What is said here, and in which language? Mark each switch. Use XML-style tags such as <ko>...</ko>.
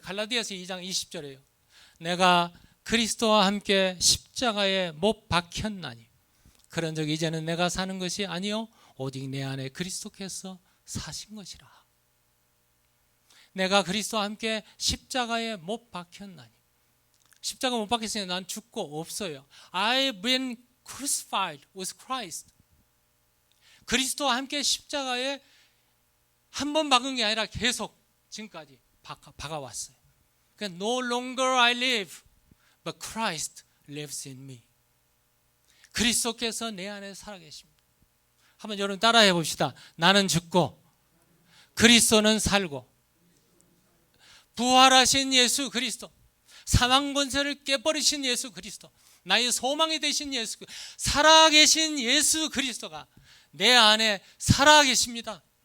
<ko>갈라디아서 2장 20절에요. 내가 그리스도와 함께 십자가에 못 박혔나니 그런즉 이제는 내가 사는 것이 아니요 오직 내 안에 그리스도께서 사신 것이라. 내가 그리스도와 함께 십자가에 못 박혔나니, 십자가 못 박혔으니 난 죽고 없어요.</ko> <en>I've been crucified with Christ.</en> <ko>그리스도와 함께 십자가에 한 번 박은 게 아니라 계속 지금까지 박아왔어요. 그러니까</ko> <en>No longer I live, but Christ lives in me.</en> <ko>그리스도께서 내 안에 살아계십니다. 한번 여러분 따라해 봅시다. 나는 죽고 그리스도는 살고, 부활하신 예수 그리스도, 사망 권세를 깨버리신 예수 그리스도, 나의 소망이 되신 예수, 살아계신 예수 그리스도가 내 안에 살아계십니다.</ko>